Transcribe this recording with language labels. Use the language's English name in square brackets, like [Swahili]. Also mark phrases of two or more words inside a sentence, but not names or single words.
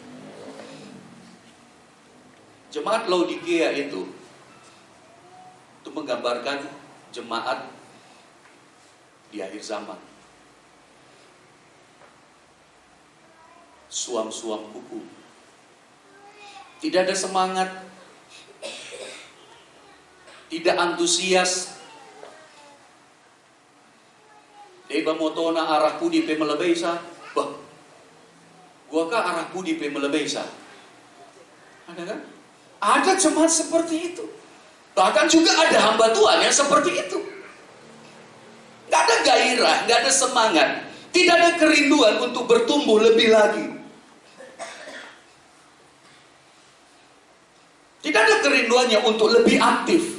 [Indonesian] Jemaat Laodikia itu menggambarkan jemaat di akhir zaman. Suam-suam kuku. Tidak ada semangat. Tidak antusias. [Batak Karo] Deba motona arah pudi pe melebesa. Bah. Gua kah arah pudi pe melebesa? [Indonesian] Ada kan? Ada jemaat seperti itu. Bahkan juga ada hamba Tuhan yang seperti itu. Gak ada gairah, gak ada semangat. Tidak ada kerinduan untuk bertumbuh lebih lagi. Tidak ada kerinduannya untuk lebih aktif.